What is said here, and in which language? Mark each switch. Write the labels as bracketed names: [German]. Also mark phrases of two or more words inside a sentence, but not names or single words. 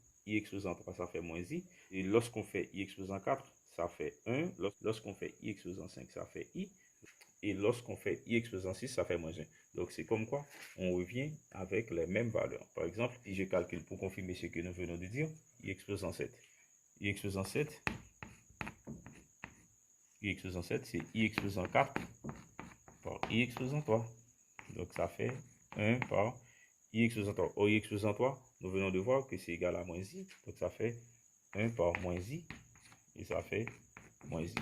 [French] I exposant 3, ça fait moins i. Et lorsqu'on fait i exposant 4, ça fait 1. Lorsqu'on fait i exposant 5, ça fait i. Et lorsqu'on fait i exposant 6, ça fait moins 1. Donc, c'est comme quoi on revient avec les mêmes valeurs. Par exemple, si je calcule pour confirmer ce que nous venons de dire, i exposant 7. I exposant 7, c'est i exposant 4 par i exposant 3. Donc, ça fait 1 par i exposant 3. Or, i exposant 3, nous venons de voir que c'est égal à moins i. Donc, ça fait 1 par moins i. Et ça fait moins i.